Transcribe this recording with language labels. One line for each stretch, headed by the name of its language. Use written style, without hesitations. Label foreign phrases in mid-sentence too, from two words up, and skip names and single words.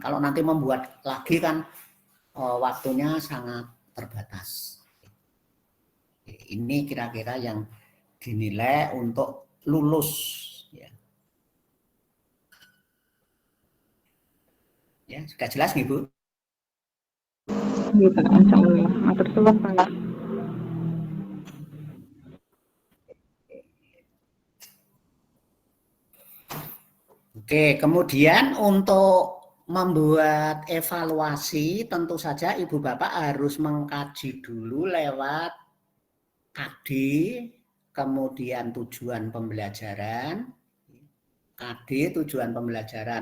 Indonesian: Kalau nanti membuat lagi kan waktunya sangat terbatas. Ini kira-kira yang dinilai untuk lulus. Ya, sudah jelas nih Bu? Iya Pak, insyaallah.
Javanese: Matur suwun Pak.
Indonesian: Oke, kemudian untuk membuat evaluasi tentu saja Ibu Bapak harus mengkaji dulu lewat KD, kemudian tujuan pembelajaran, KD tujuan pembelajaran.